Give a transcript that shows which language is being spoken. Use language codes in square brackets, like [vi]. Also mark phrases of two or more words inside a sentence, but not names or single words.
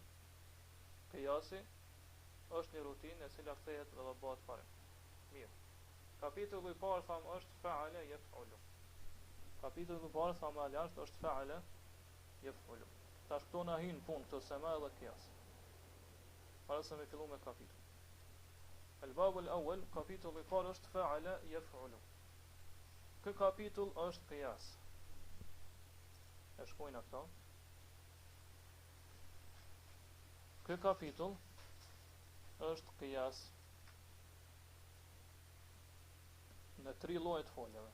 [sq] Qiyasi është një rutinë e cila kthehet dhe bëhet parim. Mirë. Kapitulli i parë tham është [ar] فعل يفعل. [sq] Kapitulli i parë tham është [ar] فعل يفعل. [sq] Tash këto na hin punë këto sema dhe qiyas. Para se me fillu me kapitull. [ar] الباب الأول, [sq] kapitulli i parë është [ar] فعل يفعل. [sq] Ky kapitull është qiyas. E shkojnë këto. Ky kapitull është qiyas në 3 lloje të foljeve.